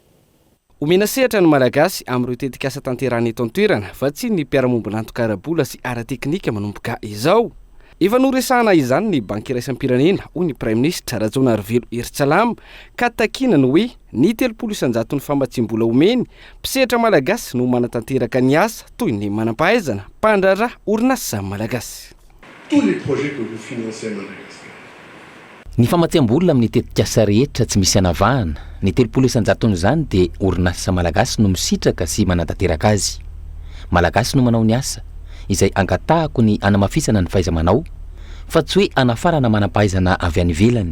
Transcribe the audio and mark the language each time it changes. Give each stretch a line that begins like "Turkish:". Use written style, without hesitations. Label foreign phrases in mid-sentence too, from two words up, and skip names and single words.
Malagasy: Omena sehatra ny malagasy amin'ireo tetikasa tanterahana eto an-toerana fa tsy ny mpiara-miombonantoka ara-bola sy ara-teknika manomboka izao. efa noresahana izany ny banky iraisam-pirenena hoy ny
French: prime ministre
Malagasy: Rajona Arvelo Eritsalama ka takinany hoe ny 30% ny famatsim-bola omeny mpisehatra malagasy no manatanteraka ny asa toy ny manam-pahaizana mpandrara orinasa malagasy.
French: Tous les projets que vous financez à Madagascar.
Malagasy: Ny famatsim-bola amin'ny tetikasa rehetra tsy misy anavahana. Ny 30% izany dia orinasa malagasy no misitraka sy manatanteraka azy. Malagasy no manao ny asa izay angatahako ny anamafisana ny fahaiza-manao fa tsy hoe anafarana manam-pahaizana avy any ivelany.